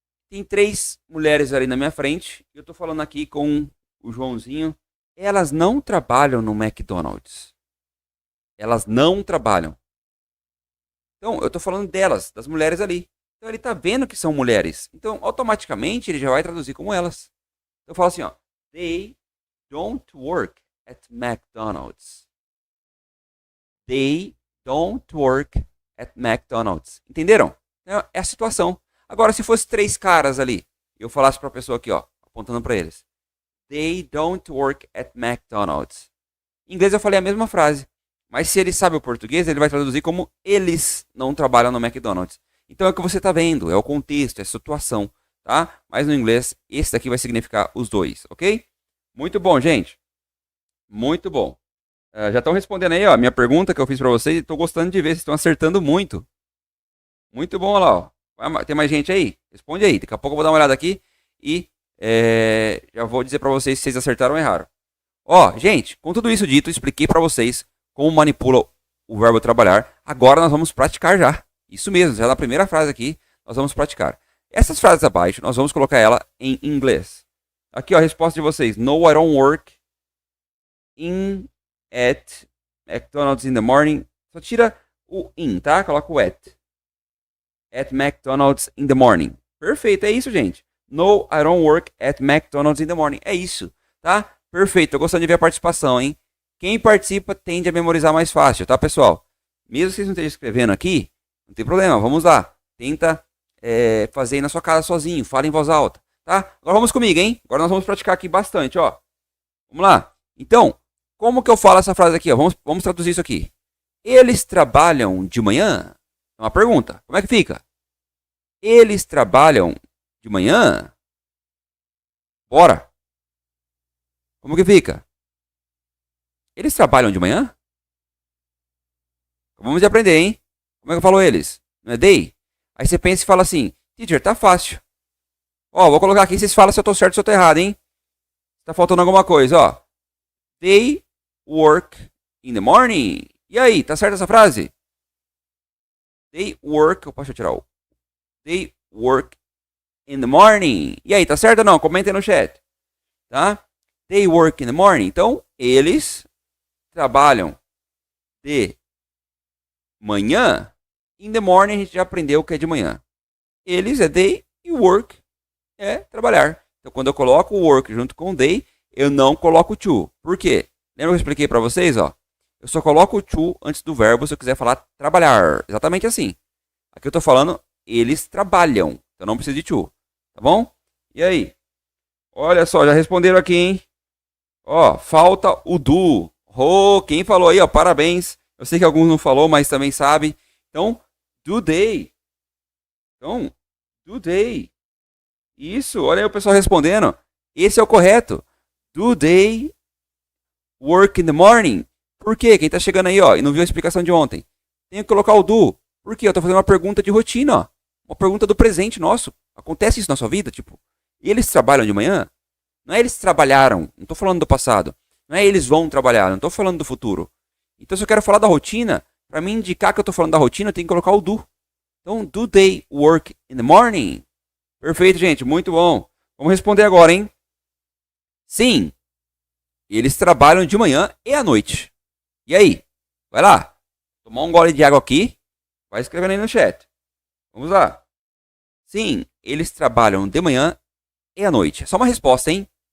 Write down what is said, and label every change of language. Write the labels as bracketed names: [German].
[Portuguese] Tem 3 mulheres ali na minha frente. Eu tô falando aqui com o Joãozinho. Elas não trabalham no McDonald's. Elas não trabalham. Então, eu tô falando delas, das mulheres ali. Então, ele tá vendo que são mulheres. Então, automaticamente, ele já vai traduzir como elas. Então, eu falo assim, ó. [English] They don't work at McDonald's. They don't work at McDonald's. [Portuguese] Entenderam? É a situação. Agora, se fosse 3 caras ali, eu falasse pra pessoa aqui, ó, apontando pra eles. [English] They don't work at McDonald's. [Portuguese] Em inglês eu falei a mesma frase. Mas se ele sabe o português, ele vai traduzir como eles não trabalham no McDonald's. Então é o que você está vendo, é o contexto, é a situação, tá? Mas no inglês, esse daqui vai significar os dois, ok? Muito bom, gente. Muito bom. Já estão respondendo aí, ó, a minha pergunta que eu fiz para vocês. Estou gostando de ver, vocês estão acertando muito. Muito bom, olha lá, ó. Tem mais gente aí? Responde aí. Daqui a pouco eu vou dar uma olhada aqui e já vou dizer para vocês se vocês acertaram ou erraram. Ó, gente, com tudo isso dito, expliquei para vocês como manipula o verbo trabalhar. Agora nós vamos praticar já. Isso mesmo, já na primeira frase aqui, nós vamos praticar. Essas frases abaixo, nós vamos colocar ela em inglês. Aqui, ó, a resposta de vocês. [English] No, I don't work at McDonald's in the morning. [Portuguese] Só tira o in, tá? Coloca o at. [English] At McDonald's in the morning. [Portuguese] Perfeito, é isso, gente. [English] No, I don't work at McDonald's in the morning. [Portuguese] É isso, tá? Perfeito, tô gostando de ver a participação, hein? Quem participa tende a memorizar mais fácil, tá, pessoal? Mesmo que vocês não estejam escrevendo aqui, não tem problema, vamos lá. Tenta fazer aí na sua casa sozinho, fala em voz alta, tá? Agora vamos comigo, hein? Agora nós vamos praticar aqui bastante, ó. Vamos lá. Então, como que eu falo essa frase aqui, ó? Vamos traduzir isso aqui. Eles trabalham de manhã? É uma pergunta. Como é que fica? Eles trabalham de manhã? Bora. Como que fica? Eles trabalham de manhã? Vamos aprender, hein? Como é que eu falo eles? Não é they? Aí você pensa e fala assim, teacher, tá fácil. Ó, vou colocar aqui e vocês falam se eu tô certo ou se eu tô errado, hein? Tá faltando alguma coisa, ó. [English] They work in the morning. [Portuguese] E aí, tá certa essa frase? They work, deixa eu tirar o... [English] They work in the morning. [Portuguese] E aí, tá certo ou não? Comentem no chat. Tá? They work in the morning. Então, eles trabalham de manhã. In the morning, a gente já aprendeu o que é de manhã. Eles é they e work é trabalhar. Então, quando eu coloco o work junto com o they, eu não coloco to. Por quê? Lembra que eu expliquei para vocês, ó? Eu só coloco o to antes do verbo se eu quiser falar trabalhar. Exatamente assim. Aqui eu tô falando, eles trabalham. Então não precisa de to. Tá bom? E aí? Olha só, já responderam aqui, hein? Ó, falta o do. Oh, quem falou aí, ó, parabéns. Eu sei que alguns não falou, mas também sabe. [English] Então, do they. Então, do they. [Portuguese] Isso, olha aí o pessoal respondendo. Esse é o correto. [English] Do they work in the morning? [Portuguese] Por quê? Quem tá chegando aí, ó, e não viu a explicação de ontem. Tenho que colocar o do. Por quê? Eu tô fazendo uma pergunta de rotina, ó. Uma pergunta do presente nosso. Acontece isso na sua vida, tipo, eles trabalham de manhã? Não é eles trabalharam, não tô falando do passado. Não é eles vão trabalhar, não tô falando do futuro. Então se eu quero falar da rotina, para me indicar que eu tô falando da rotina, eu tenho que colocar o do. [English] Então, do they work in the morning? [Portuguese] Perfeito, gente, muito bom. Vamos responder agora, hein? Sim, eles trabalham de manhã e à noite. E aí? Vai lá. Tomar um gole de água aqui. Vai escrevendo aí no chat. Vamos lá. Sim, eles trabalham de manhã e à noite. É só uma resposta, hein?